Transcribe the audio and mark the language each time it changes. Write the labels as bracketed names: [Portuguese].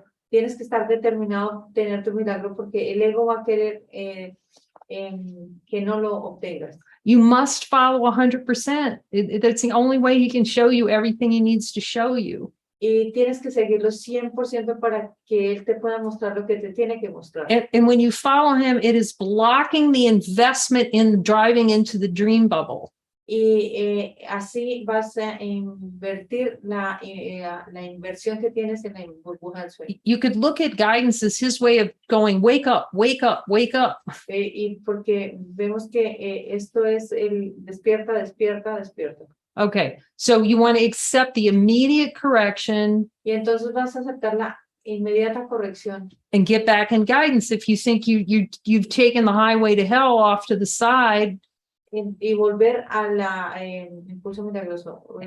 [Spanish] Tienes que estar determinado a tener tu milagro porque el ego va a querer que no lo obtengas. [English] You must follow 100%. That's the only way he can show you everything he needs to show you. [Spanish] Y tienes que seguirlo 100% para que él te pueda mostrar lo que te tiene que mostrar. [English] And when you follow him, it is blocking the investment in driving into the dream bubble. [Spanish] Y así vas a invertir la inversión que tienes en la burbuja del sueño. [English] You could look at guidance as his way of going, wake up, wake up, wake up. [Spanish] Y porque vemos que esto es el despierta, despierta, despierta. [English] Okay, so you want to accept the immediate correction [Spanish] Y entonces vas a aceptar la inmediata corrección [English] and get back in guidance. If you think you've taken the highway to hell off to the side, [Spanish] y volver a la impulso milagroso.